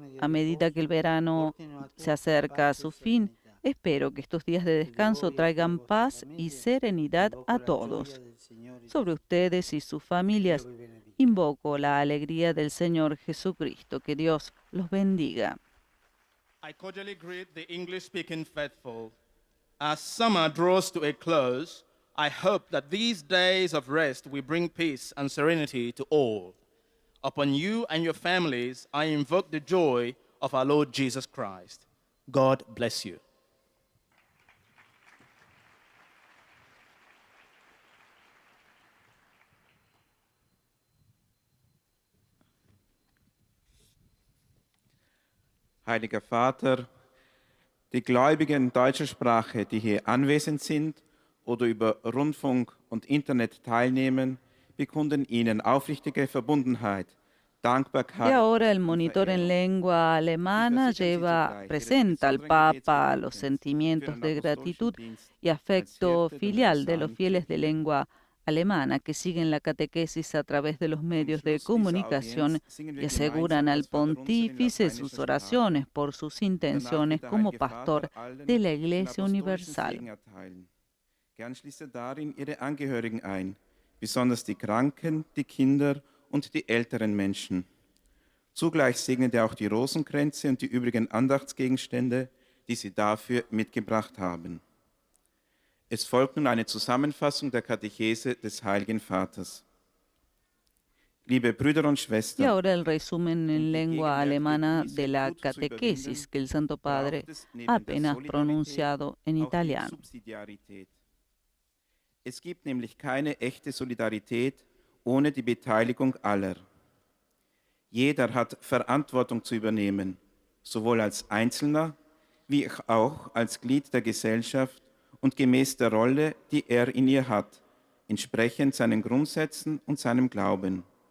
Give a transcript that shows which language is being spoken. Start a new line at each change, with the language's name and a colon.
Spanish: A medida que el verano se acerca a su fin, espero que estos días de descanso traigan paz y serenidad a todos. Sobre ustedes y sus familias, invoco la alegría del Señor Jesucristo. Que Dios los bendiga.
English: I cordially greet the English-speaking faithful. As summer draws to a close, I hope that these days of rest will bring peace and serenity to all. Upon you and your families, I invoke the joy of our Lord Jesus Christ. God bless you.
German: Heiliger Vater, die Gläubigen deutscher Sprache, die hier anwesend sind oder über Rundfunk und Internet teilnehmen, bekunden Ihnen aufrichtige Verbundenheit,
Spanish: Y
German: Dankbarkeit.
Spanish: ahora el monitor en lengua alemana presenta al Papa los sentimientos de gratitud y afecto filial de los fieles de lengua alemana que siguen la catequesis a través de los medios de comunicación y aseguran al pontífice sus oraciones por sus intenciones como pastor de la Iglesia Universal.
German: Gern schließt darin ihre Angehörigen ein, besonders die Kranken, die Kinder und die älteren Menschen. Zugleich segnet auch die Rosenkränze und die übrigen Andachtsgegenstände, die sie dafür mitgebracht haben. Es folgt nun eine Zusammenfassung der Katechese des Heiligen Vaters. Liebe Brüder und
Spanish: Y
German: Schwestern,
Spanish: ahora el resumen en lengua alemana de la catequesis que el Santo Padre ha apenas pronunciado en italiano.
German: Subsidiarität. Es gibt nämlich keine echte Solidarität ohne die Beteiligung aller. Jeder hat Verantwortung zu übernehmen, sowohl als Einzelner wie auch als Glied der Gesellschaft und gemäß der Rolle, die er in ihr hat, entsprechend seinen Grundsätzen und seinem Glauben.